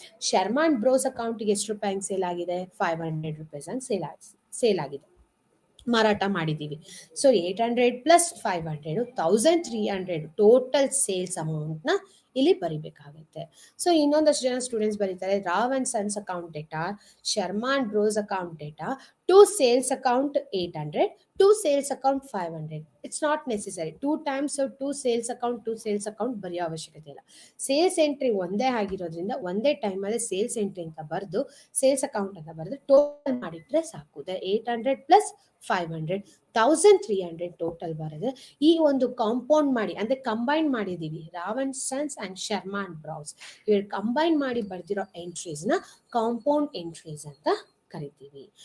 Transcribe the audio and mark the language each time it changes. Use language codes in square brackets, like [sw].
[kn] Sharma and bros ಅಕೌಂಟ್ಗೆ ಎಷ್ಟು ರೂಪಾಯಿ ಸೇಲ್ ಆಗಿದೆ, 500 rupees ಅಂತ ಸೇಲ್ ಆಗಿದೆ, ಮಾರಾಟ ಮಾಡಿದೀವಿ. So 800 plus 500 1300 total sales amount ನ ಇಲ್ಲಿ ಬರಿಬೇಕಾಗುತ್ತೆ. ಸೊ ಇನ್ನೊಂದಷ್ಟು ಜನ ಸ್ಟೂಡೆಂಟ್ಸ್ ಬರೀತಾರೆ Rao and sons account data, Sharma and bros account data [en] to sales account 800, to sales account 500. It's not necessary 2 times or to sales account [kn] ಬರೆಯೋ ಅವಶ್ಯಕತೆ ಇಲ್ಲ. ಸೇಲ್ಸ್ ಎಂಟ್ರಿ ಒಂದೇ ಆಗಿರೋದ್ರಿಂದ ಒಂದೇ ಟೈಮಲ್ಲಿ ಸೇಲ್ಸ್ ಎಂಟ್ರಿ ಅಂತ ಬರೆದು ಸೇಲ್ಸ್ ಅಕೌಂಟ್ ಅಂತ ಬರೆದು ಟೋಟಲ್ ಮಾಡಿಟ್ರೆ ಸಾಕು. 800 ಪ್ಲಸ್ 500 1300 ಟೋಟಲ್ ಬರೆದ್ರೆ ಈ ಒಂದು ಕಾಂಪೌಂಡ್ ಮಾಡಿ ಅಂದ್ರೆ ಕಂಬೈನ್ ಮಾಡಿದೀವಿ Ravan sons and Sharma and browse ಇವ್ರು ಕಂಬೈನ್ ಮಾಡಿ ಬರ್ದಿರೋ ಎಂಟ್ರೀಸ್ ನ ಕಾಂಪೌಂಡ್ ಎಂಟ್ರೀಸ್ ಅಂತ ಕರಿತೀವಿ.